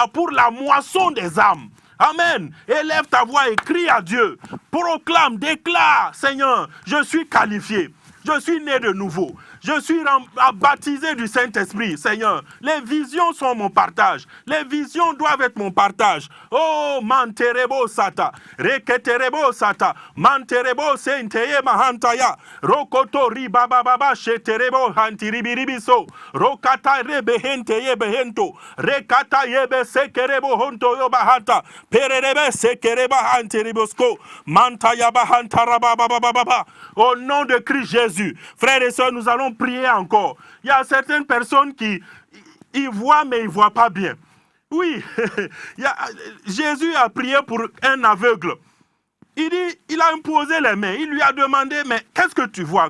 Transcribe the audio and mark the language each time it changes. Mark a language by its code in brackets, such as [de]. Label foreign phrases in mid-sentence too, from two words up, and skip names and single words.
[fr] Pour la moisson des âmes. Amen. Élève ta voix et crie à Dieu. Proclame, déclare, Seigneur, je suis qualifié. Je suis né de nouveau. Je suis baptisé du Saint-Esprit, Seigneur. Les visions sont mon partage. Les visions doivent être mon partage. Oh, manterebo sata. Reketerebo sata. Manterebo senteye mahantaya. Rokoto ribababa sheterebo hantiribiribiso. Rokata rebehenteye behento. Rekata yebe sekerebo honto yobahata. Pererebe sekereba hantiribosko. Mantaya bahantarababababa. Au nom de Christ Jésus, frères et sœurs, nous allons prier encore. Il y a certaines personnes qui ils voient, mais ils ne voient pas bien. Oui, Jésus a prié pour un aveugle. Il a imposé les mains. Il lui a demandé, mais qu'est-ce que tu vois?